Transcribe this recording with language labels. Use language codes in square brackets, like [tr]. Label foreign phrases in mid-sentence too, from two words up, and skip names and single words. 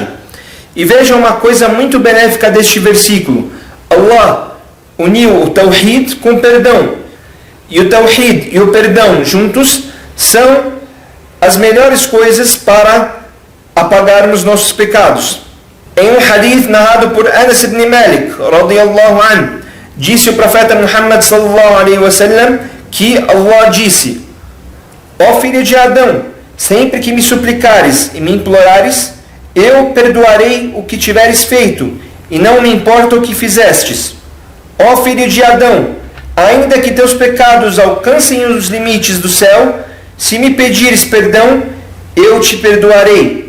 [pt] E veja uma coisa muito benéfica deste versículo: Allah uniu o Tawhid com o perdão. E o Tawhid e o perdão juntos são as melhores coisas para apagarmos nossos pecados. Em um hadith narrado por Anas ibn Malik [ar] رضي الله عنه, [pt] disse o profeta Muhammad [ar] صلى الله عليه وسلم [pt] que Allah disse: ó filho de Adão, sempre que me suplicares e me implorares, eu perdoarei o que tiveres feito, e não me importa o que fizestes. Ó filho de Adão, ainda que teus pecados alcancem os limites do céu, se me pedires perdão, eu te perdoarei.